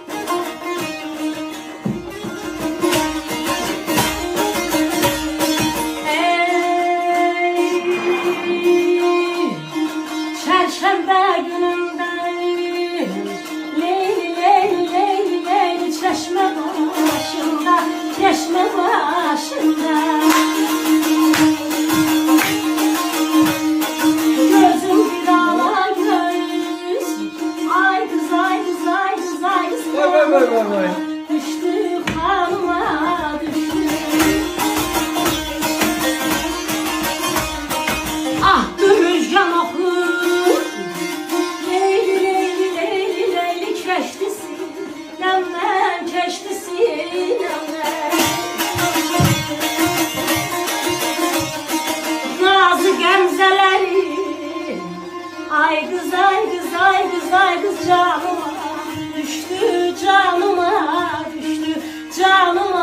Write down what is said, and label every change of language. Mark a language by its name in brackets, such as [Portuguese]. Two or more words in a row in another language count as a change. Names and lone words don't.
[Azerbaijani] Çərşənbə günündə leyli leyli leyli leyli çeşmə başında, çeşmə başında [Turkish] gözüm bir ala göz, ay kız ay kız ay kız ay kız düştü kanıma düştü. [Azerbaijani] Ah müjgan oxur leyli leyli leyli leyli keçdi sinəmdən, keçdi sinəmdən. Nazı qəmzələri ay qız ay qız ay qız ay qız canıma düşdü, canıma düşdü, canıma